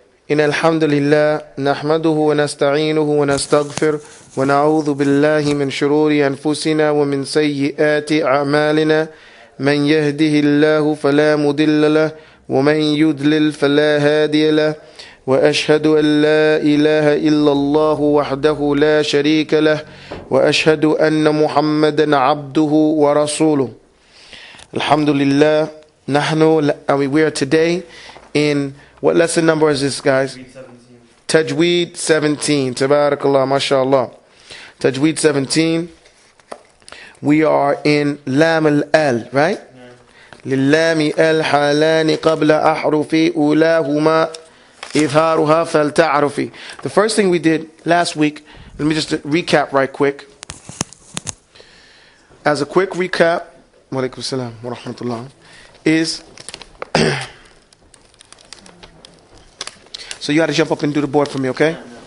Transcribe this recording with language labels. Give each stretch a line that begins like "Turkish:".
Arabic: إن الحمد لله نحمده ونستعينه ونستغفر ونعوذ بالله من شرور أنفسنا ومن سيئات أعمالنا من يهده الله فلا مضل له ومن يضلل فلا هادي له وأشهد أن لا إله إلا الله وحده لا شريك له وأشهد أن محمدا عبده ورسوله. Alhamdulillah.
English: We are today in, what lesson number is this, guys? Tajweed 17. Tabarakallah, mashallah. Tajweed 17. We are in Lam al-Al, right?
Arabic: للام الحالان قبل أحرف أولاهما إظهارها فلتعرفي.
English: The first thing we did last week, let me just recap right quick. As a quick recap,
Arabic: wa alaikum salam wa rahmatullah,
English: is so you got to jump up and do the board for me, okay?